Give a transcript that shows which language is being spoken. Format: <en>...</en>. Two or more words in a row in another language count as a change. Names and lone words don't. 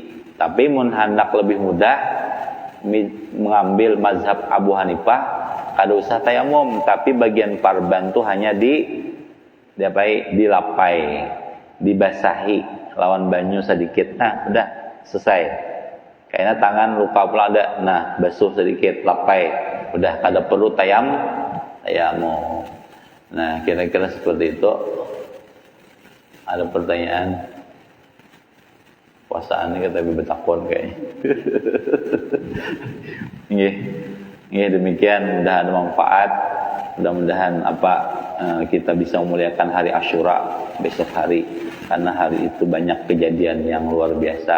<bjn>Tapi mun hendak lebih mudah mengambil mazhab Abu Hanifah kada usah tayamum, tapi bagian parban tuh hanya dilapai, dibasahi lawan banyu sedikit.</bjn> <id>Nah, udah selesai. Kayaknya tangan luka pula ada. Nah, basuh sedikit, lapai.</id> <bjn>Udah kada perlu tayamum.</bjn> <id>Nah, kira-kira seperti itu. Ada pertanyaan?</id> <bjn>Puasaan ini kita bertakon kayaknya.</bjn> <id>Nggih, demikian mudah-mudahan manfaat. Mudah-mudahan kita bisa memuliakan hari Asyura besok hari, karena hari itu banyak kejadian yang luar biasa.</id>